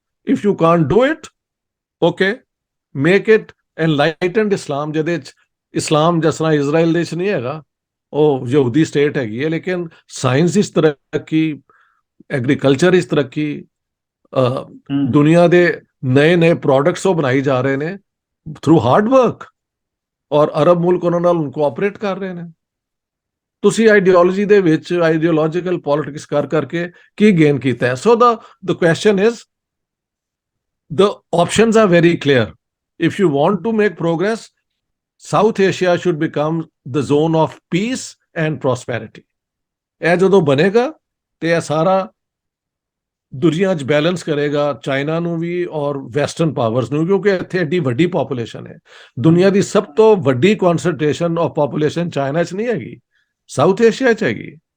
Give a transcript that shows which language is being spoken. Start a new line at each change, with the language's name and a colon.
English: If you can't do it, okay, make it enlightened Islam,
Punjabi: ਜਿਹਦੇ ਚ ਇਸਲਾਮ ਜਿਸ ਤਰ੍ਹਾਂ ਇਜ਼ਰਾਈਲ ਦੇ ਚ ਨਹੀਂ ਹੈਗਾ, ਉਹ ਯਹੂਦੀ ਸਟੇਟ ਹੈਗੀ ਹੈ, ਲੇਕਿਨ ਸਾਇੰਸ ਇਸ ਤਰੱਕੀ, ਐਗਰੀਕਲਚਰ ਇਸ ਤਰੱਕੀ, ਦੁਨੀਆ ਦੇ ਨਏ ਪ੍ਰੋਡਕਟਸ ਉਹ ਬਣਾਈ ਜਾ ਰਹੇ ਨੇ
English: through hard work,
Punjabi: ਔਰ ਅਰਬ ਮੁਲਕ ਉਹਨਾਂ ਨਾਲ ਕੋਆਪਰੇਟ ਕਰ ਰਹੇ ਨੇ। ਤੁਸੀਂ ਆਈਡੀਓਲੋਜੀ ਦੇ ਵਿੱਚ ਆਈਡੀਓਲੋਜੀਕਲ ਪੋਲਿਟਿਕਸ ਕਰਕੇ ਕੀ ਗੇਨ ਕੀਤਾ ਹੈ?
English: So the question is, the options are very clear. If you want to make progress, South Asia should become the zone of peace and prosperity.
Punjabi: ਇਹ ਜਦੋਂ ਬਣੇਗਾ ਤੇ ਇਹ ਸਾਰਾ ਦੁਨੀਆ 'ਚ ਬੈਲੈਂਸ ਕਰੇਗਾ, ਚਾਈਨਾ ਨੂੰ ਵੀ ਔਰ ਵੈਸਟਰਨ ਪਾਵਰਸ ਨੂੰ, ਕਿਉਂਕਿ ਇੱਥੇ ਐਡੀ ਵੱਡੀ ਪੋਪੂਲੇਸ਼ਨ ਹੈ। ਦੁਨੀਆ ਦੀ ਸਭ ਤੋਂ ਵੱਡੀ
English: concentration of population
Punjabi: ਚਾਈਨਾ 'ਚ ਨਹੀਂ ਹੈਗੀ, ਸਾਊਥ ਏਸ਼ੀਆ 'ਚ ਹੈਗੀ।